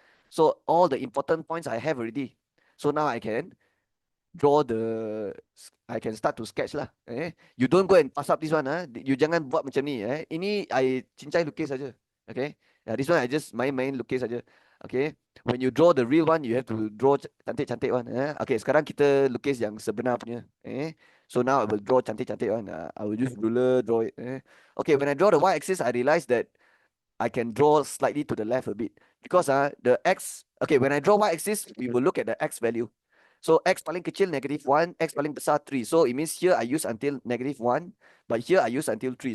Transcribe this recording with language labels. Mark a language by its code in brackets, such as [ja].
[en] So all the important points I have already. So now I can draw I can start to sketch lah. You don't go and pass up this one. You [ms] jangan buat macam ni. Ini I cincai lukis saja. Okay. [en] This one I just [ms] main lukis saja. [en] Okay. When you draw the real one, you have to draw [ms] cantik-cantik [en] one. Okay, [ms] sekarang kita lukis yang sebenar punya. [en] So now I will draw [ms] cantik-cantik [en] one. I will use ruler, draw it. Okay, when I draw the y-axis, I realize that I can draw slightly to the left a bit. Because the x, okay, when I draw y-axis, we will look at the x value. So x [ms] paling kecil [en] negative 1, x [ms] paling besar [en] 3. So it means here I use until negative 1, but here I use until 3.